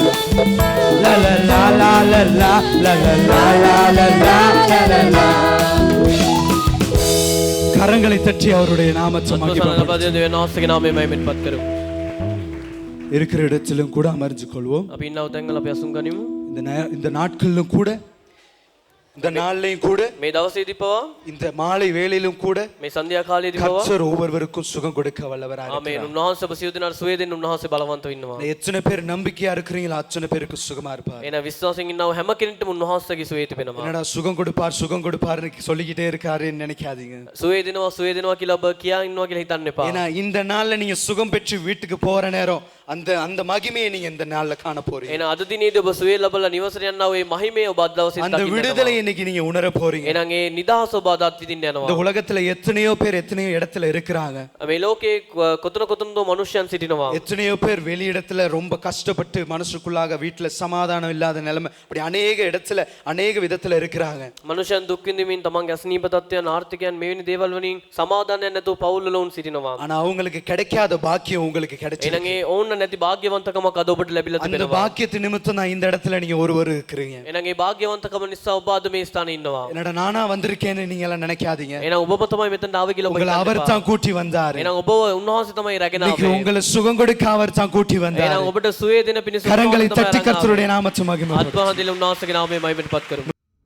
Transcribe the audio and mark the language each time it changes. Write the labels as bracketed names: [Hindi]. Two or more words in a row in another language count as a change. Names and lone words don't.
[Tamil] கரங்களை தட்டி அவருடைய நாமத்தை இருக்கிற இடத்திலும் கூட அமர்ந்து கொள்வோம். இந்த நாட்களிலும் கூட இந்த நாளிலும் கூட [Sinhala] මේ දවසේදී පවා [Tamil] இந்த மாலை வேளையிலும் கூட [Sinhala] මේ සන්ධ්‍යා කාලයේදී පවා [Tamil] கர்த்தர் ஒவ்வொருவருக்கும் சுகம் கொடுக்க வல்லவராக இருக்கிறார். ஆமென். [Sinhala] උන්වහන්සේ ඔබ සියලු දෙනාට සුවය දෙන්න උන්වහන්සේ බලවන්තව ඉන්නවා. [Tamil] எத்தனை பேர் நம்பிக்கையா இருக்கிறீங்களோ அத்தனை பேருக்கு சுகமா இருப்பார். [Sinhala] එන විශ්වාසයෙන් ඉන්නව හැම කෙනෙක්ටම උන්වහන්සේගේ සුවය තිබෙනවා. [Tamil] என்னடா சுகம் கொடுப்பார்னு சொல்லிக்கிட்டே இருக்காருன்னு நினைக்காதீங்க. [Sinhala] සුවය දෙනවා කියලා ඔබ කියා ඉන්නවා කියලා හිතන්න එපා. [Tamil] ஏன்னா இந்த நாள்ல நீங்க சுகம் பெற்று வீட்டுக்கு போற நேரம் அந்த மகிமையை நீங்க இந்த நாள்ல காண போறீங்க. [Sinhala] එන අද දිනේදී ඔබ සුවය ලබලා නිවසට යනවා ඒ මහිමය ඔබ අද දවසේ [Tamil] அந்த விடுதலை இன்னைக்கு நீங்க உணர போறீங்க. [Sinhala] එනං ඒ නිදහස ඔබ අද අත්විඳින්න යනවා. [Tamil] இந்த உலகத்துல எத்தனையோ பேர் எத்தனையோ இடத்துல இருக்கிறாங்க. [Sinhala] මේ ලෝකේ කොතනදෝ මනුෂ්‍යයන් සිටිනවා. [Tamil] எத்தனையோ பேர் வெளியிடத்துல ரொம்ப கஷ்டப்பட்டு மனசுக்குள்ளாக வீட்டுல சமாதானம் இல்லாத நிலைமை அப்படி அநேக இடத்துல அநேக விதத்துல இருக்கிறாங்க. [Sinhala] මනුෂ්‍යයන් දුක් විඳින්මින් තමන්ගේ අසනීප තත්ත්වයන් ආර්ථිකයන් මෙවැනි දේවල් වලින් සමාදානයක් නැතුව පවුල් වල උන් සිටිනවා. [Tamil] ஆனா அவங்களுக்கு கிடைக்காத பாக்கியம் உங்களுக்கு கிடைச்சிருக்கு. [Sinhala] එනං ඒ ඕන්න නැති භාග්‍යවන්තකමක් අද ඔබට ලැබිලා තිබෙනවා. [Tamil] அந்த பாக்கியத்தின் நிமித்தம் தான் இந்த இடத்துல நீங்க ஒருவர் இருக்கிறீங்க. [Sinhala] එනං ඒ භාග්‍යවන්තකම නිසා ඔබ අද මේ ස්ථානයේ ඉන්නවා. [Tamil] என்னடா நானா வந்திருக்கேன்னு நீங்க எல்லாம் நினைக்காதீங்க. [Sinhala] එනං ඔබම තමයි මෙතන ආවේ කියලා ඔබ [Tamil] உங்களை அவர் தான் கூட்டி வந்தார். [Sinhala] එනං ඔබ උන්වහන්සේ තමයි රැගෙන ආවේ. [Tamil] உங்களை சுகம் கொடுக்க அவர் தான் கூட்டி வந்தார். [Sinhala] එනං ඔබට සුවය දෙන පිණිස [Tamil] கரங்களை தட்டி கர்த்தருடைய நாமத்தை மகிமைப்படுத்துவோம். [Sinhala] ආත්මහදිල උන්වහන්සේගේ නාමය මහිමපත් කරමු.